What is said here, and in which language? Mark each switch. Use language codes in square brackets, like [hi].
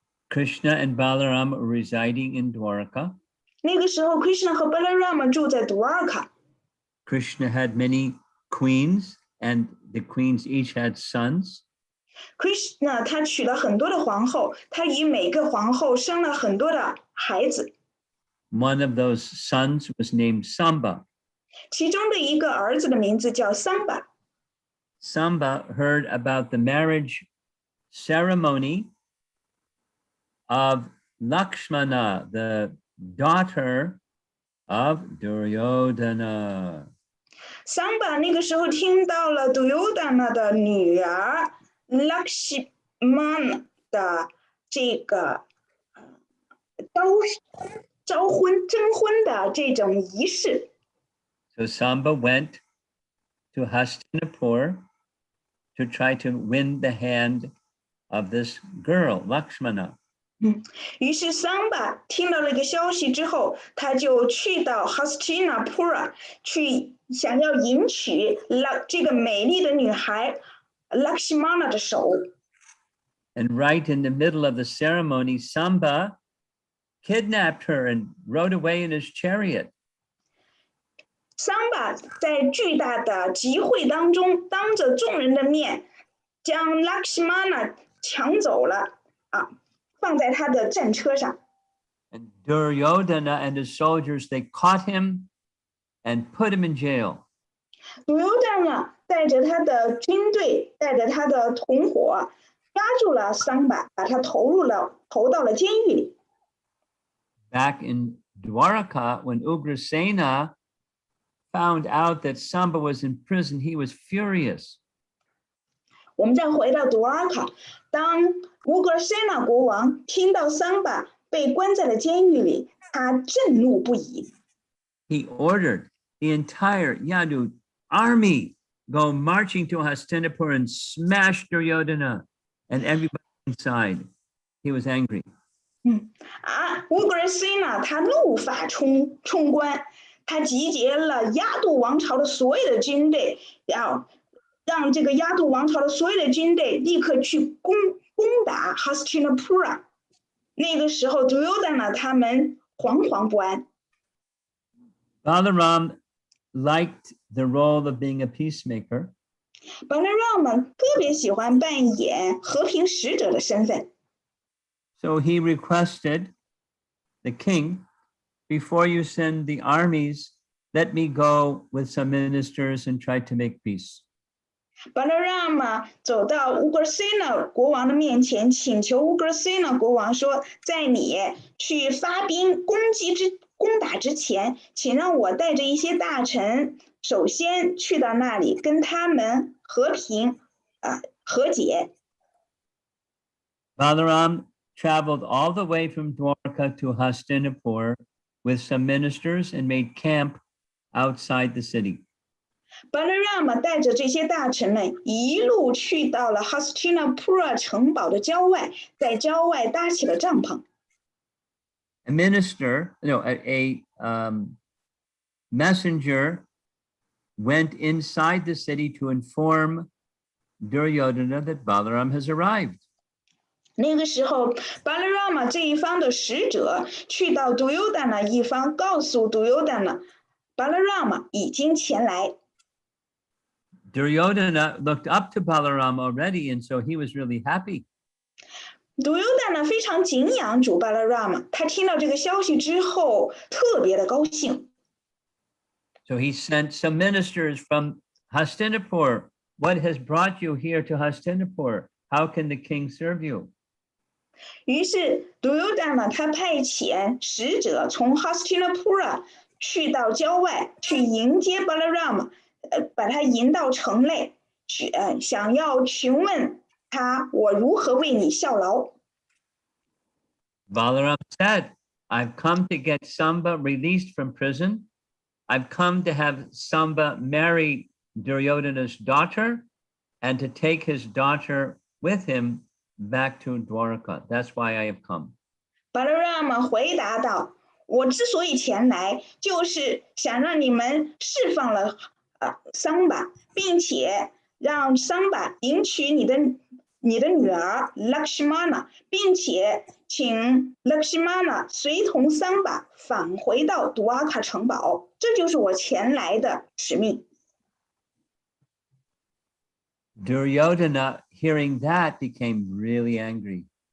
[en] Krishna and Balaram were residing in Dwarka. [zh] 那个时候 ，Krishna 和 Balarama 住在 Dwarka。 [en] Krishna had many queens, and the queens each had sons. [zh] Krishna 他娶了很多的皇后，他以每个皇后生了很多的孩子。 [en] One of those sons was named Samba. [zh] 其中的一个儿子的名字叫 Samba。 [en] Samba heard about the marriage ceremony of Lakshmana, the daughter of Duryodhana. [zh] Samba 那个时候听到了 Duryodhana 的女儿 Lakshmana 的这个征婚的这种仪式。 [en] So Samba went to Hastinapur to try to win the hand of this girl, Lakshmana. [zh] 于是 Samba 听到了一个消息之后，他就去到 Hastinapura 去想要迎娶这个美丽的女孩 Lakshmana 的手。 [en] And right in the middle of the ceremony, Samba kidnapped her and rode away in his chariot. [zh] Samba 在巨大的集会当中，当着众人的面，将 Lakshmana 抢走了啊，放在他的战车上。 [en] And Duryodhana and his soldiers, they caught him and put him in jail. [zh] Duryodhana 带着他的军队，带着他的同伙，抓住了 Samba， 把他投到了监狱里。 [en] Back in Dwaraka, when Ugrasena found out that Samba was in prison, he was furious. [zh] 我们再回到 Dwarka， 当乌格塞纳国王听到 Samba 被关在了监狱里，他震怒不已。 [en] He ordered the entire Yadu army go marching to Hastinapur and smash Duryodhana and everybody inside. He was angry. [zh] 乌格塞纳他怒发冲冠，他集结了亚度王朝的所有的军队，要让这个亚度王朝的所有的军队立刻去攻打 Hastinapura。那个时候 Duryodhana 他们惶惶不安。 [en] Balaram liked the role of being a peacemaker. [zh] Balarama 特别喜欢扮演和平使者的身份， [en] So he requested the king, before you send the armies, let me go with some ministers and try to make peace. [zh] Balarama 走到 Ugrasena 国王的面前，请求 Ugrasena 国王说，在你去发兵攻打之前，请让我带着一些大臣，首先去到那里跟他们和解。 [en] Balaram traveled all the way from Dwarka to Hastinapur with some ministers and made camp outside the city. [zh] Balarama 带着这些大臣们一路去到了 Hastinapura 城堡的郊外，在郊外搭起了帐篷。 [en] A minister, no, a messenger went inside the city to inform Duryodhana that Balaram has arrived. [zh] 那个时候 Balarama 这一方的使者去到 Duryodhana 一方，告诉 Duryodhana Balarama 已经前来。 [en] Duryodhana looked up to Balaram already, and so he was really happy. [zh] Duryodhana 非常敬仰主 Balarama， 他听到这个消息之后特别的高兴。 [en] So he sent some ministers from Hastinapur. What has brought you here to Hastinapur? How can the king serve you? [zh] 于是 Duryodhana 他派遣使者从 Hastinapura 去到郊外去迎接 Balarama， 把他引到城内，想要询问他我如何为你效劳。 [en] Balaram said, I've come to get Samba released from prison. I've come to have Samba marry Duryodhana's daughter and to take his daughter with him back to Dwarka. That's why I have come. [zh] Balarama 回答道：“我之所以前来，就是想让你们释放了桑巴，并且让桑巴迎娶你的女儿 Lakshmana， 并且请 Lakshmana 随同桑巴返回到杜阿卡城堡。这就是我前来的使命。” [en] Duryodhana, hearing that, became really angry.